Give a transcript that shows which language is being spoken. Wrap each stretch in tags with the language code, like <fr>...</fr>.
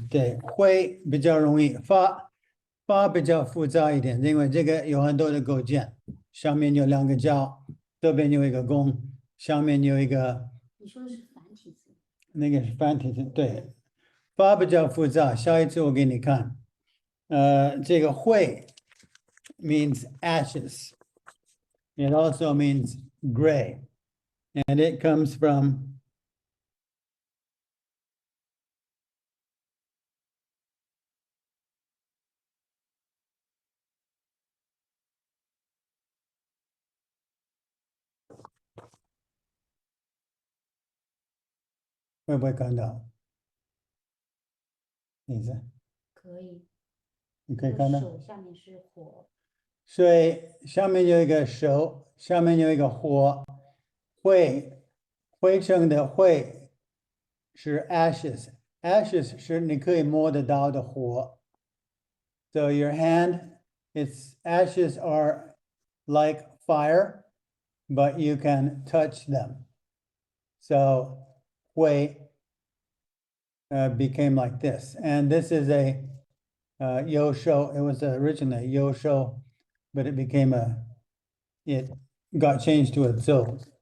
<zh>对灰比较容易，发比较复杂一点，因为这个有很多的构件，上面有2个角，这边有一个弓，下面有一个。你说的是繁体字？那个是繁体字，对，发比较复杂，下一次我给你看。这个灰</zh> <en>means ashes. It also means gray, and it comes from</en> <zh>会不会看到？你可以。可以看到。手下面是火。水下面有一个手，下面有一个火，灰尘的灰是 ashes 是你可以摸得到的火。</zh> <en>So your hand, its ashes are like fire, but you can touch them. So hui became like this. And this is a yosho. It was originally yosho, but it became it got changed to a zo.</en>